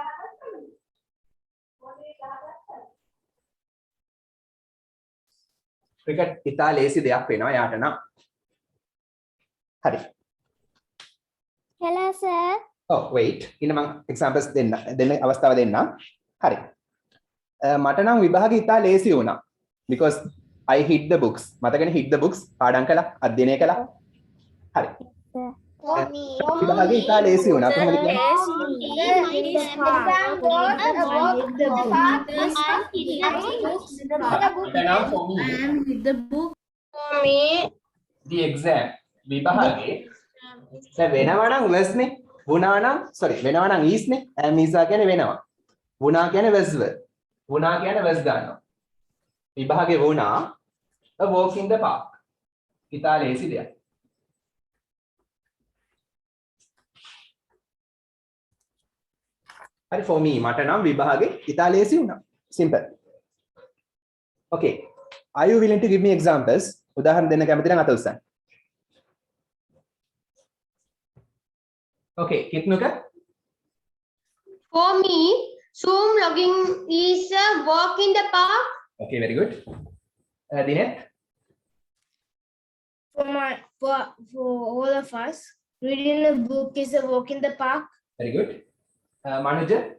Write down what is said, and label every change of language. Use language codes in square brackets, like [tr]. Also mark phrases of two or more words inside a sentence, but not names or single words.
[si] ක්‍රිකට් ඉතා ලේසි දෙයක් වෙනවා යාට නම්. හරි. [en] Hello sir. Oh wait [si] ඉන්න මම examples දෙන්න අවස්ථාව දෙන්නම්. හරි. මට නම් විභාගෙ ඉතා ලේසි වුණා [en] because I hit the books. [si] මතකනේ [en] hit the books [si] පාඩම් කළා අධ්‍යයනය කළා. හරි. විභාගෙ ඉතා ලේසි වුණා කොහොමද කියන්නේ? [en] The exam [si] විභාගෙ වෙනවා නම් was නේ වුණා නම් sorry වෙනවා නම් is නේ [en] am is [si] කියන්නේ වෙනවා වුණා කියන්නේ [en] was were [si] වුණා කියන්නේ was ගන්නවා විභාගේ වුණා [en] a walk in the park [si] ඉතා ලේසි දෙයක්. හරි [en] for me [si] මට නම් විභාගේ ඉතා ලේසි වුණා. [en] simple. okay are you willing to give me examples? [si] උදාහරණ දෙන්න කැමති නම් අත උස්සන්න. [en] okay kitnuka. For me, Zoom logging is a walk in the park. okay very good. Dinet. For all of us, reading a book is a walk in the park.